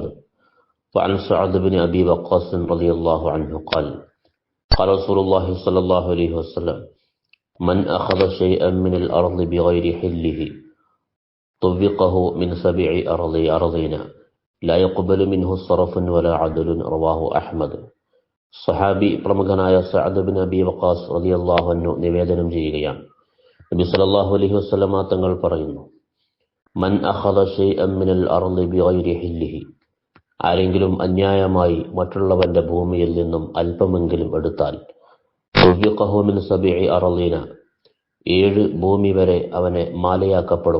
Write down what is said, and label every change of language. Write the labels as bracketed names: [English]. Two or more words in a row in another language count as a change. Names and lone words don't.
[Arabic] وعن سعد بن أبي وقاص رضي الله عنه قال قال رسول الله صلى الله عليه وسلم: من أخذ شيئا من الأرض بغير حله طبقه من 7 أراضين لا يقبل منه صرف ولا عدل. رواه أحمد. [Malayalam] സഹാബി പ്രമുഖനായ സഅദ് ബിൻ അബി വഖാസ് [Arabic] رضي الله عنه [Malayalam] നിവേദനം ചെയ്യുകയാണ്, നബി [Arabic] صلى الله عليه وسلم [Malayalam] തങ്ങൾ പറയുന്നു: [Arabic] من أخذ شيئا من الأرض بغير حله, [Malayalam] ആരെങ്കിലും അന്യായമായി മറ്റുള്ളവന്റെ ഭൂമിയിൽ നിന്നും അല്പമെങ്കിലും എടുത്താൽ, [Arabic] طوقه من 7 أراضين, [Malayalam] 7 ഭൂമി വരെ അവനെ മാലയാക്കപ്പെടും.